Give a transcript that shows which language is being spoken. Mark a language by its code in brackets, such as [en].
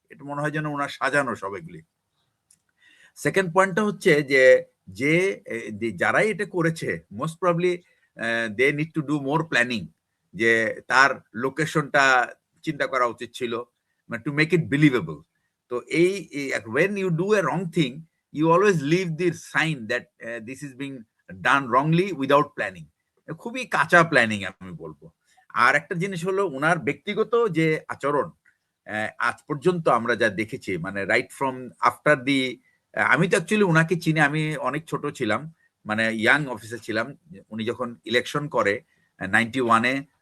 [bn] এটা মনে হয় যেন ওনার সাজানো সবগুলি। সেকেন্ড পয়েন্টটা হচ্ছে যে যারাই এটা করেছে [en] most probably they need to do more planning, [bn] যে তার লোকেশনটা চিন্তা করা উচিত ছিল, মানে [en] To make it believable. [bn] তো এই [en] when you do a wrong thing you always leave the sign that this is being done wrongly without planning. [bn] খুবই কাঁচা প্ল্যানিং আমি বলবো। আর একটা জিনিস হলো ওনার ব্যক্তিগত যে আচরণ, আজ পর্যন্ত আমরা যা দেখেছি, মানে [en] right from after the, [bn] আমি তো অ্যাকচুয়ালি ওনাকে চিনি, আমি অনেক ছোট ছিলাম, মানে ইয়াং অফিসার ছিলাম উনি যখন ইলেকশন করে 91-এ।